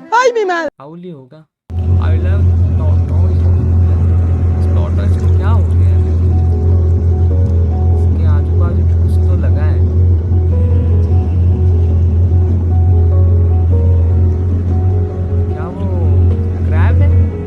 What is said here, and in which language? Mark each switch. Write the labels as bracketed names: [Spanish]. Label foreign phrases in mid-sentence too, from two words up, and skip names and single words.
[Spanish] ¡Ay, mi madre! [Hindi] हाउली होगा. [English] I love tortoise. [Hindi] इस tortoise को क्या हो गया है? इसके आजू बाजू कुछ तो लगा है. क्या वो crab है?